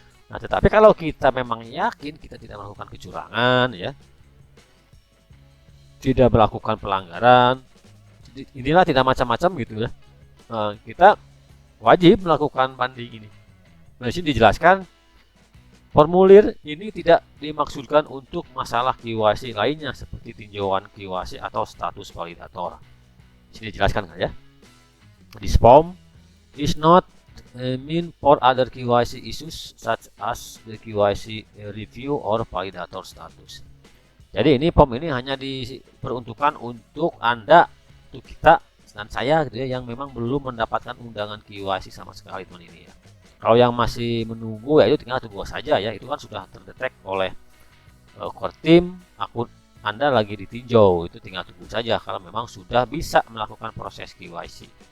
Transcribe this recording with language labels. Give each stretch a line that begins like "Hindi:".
Indonesian: Nah, tetapi kalau kita memang yakin kita tidak melakukan kecurangan ya, tidak melakukan pelanggaran, inilah tidak macam-macam gitu ya. Nah, kita wajib melakukan banding ini. Nah, di sini dijelaskan formulir ini tidak dimaksudkan untuk masalah KYC lainnya seperti tinjauan KYC atau status validator. Di sini dijelaskan kan ya.
English: This form is not mean for other KYC issues such as the KYC review or validator status.
Indonesian: Jadi ini form ini hanya diperuntukkan untuk Anda, untuk kita dan saya gitu ya, yang memang belum mendapatkan undangan KYC sama sekali teman ini ya. Kalau yang masih menunggu ya itu tinggal tunggu saja ya, itu kan sudah terdetek oleh core team, akun Anda lagi ditinjau, itu tinggal tunggu saja kalau memang sudah bisa melakukan proses KYC.